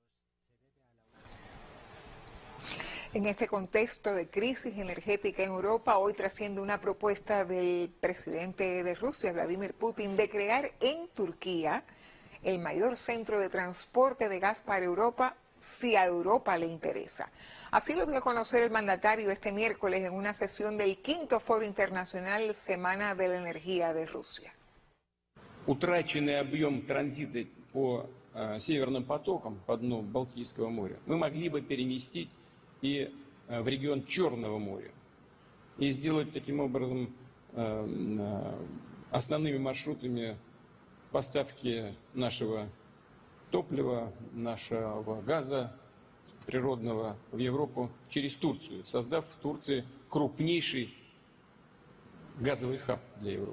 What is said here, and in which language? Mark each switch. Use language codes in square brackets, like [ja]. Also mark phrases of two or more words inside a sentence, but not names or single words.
[es] En este contexto de crisis energética en Europa, hoy trasciende una propuesta del presidente de Rusia, Vladimir Putin, de crear en Turquía el mayor centro de transporte de gas para Europa si a Europa le interesa. Así lo dio a conocer el mandatario este miércoles en una sesión del 5º Foro Internacional Semana de la Energía de Rusia. [ru] Утраченный объем транзита по северным потокам по дну Балтийского моря мы могли бы переместить и в регион Черного моря и сделать таким образом основными маршрутами поставки нашего топлива, нашего газа природного в Европу через Турцию, создав в Турции крупнейший газовый хаб для Европы.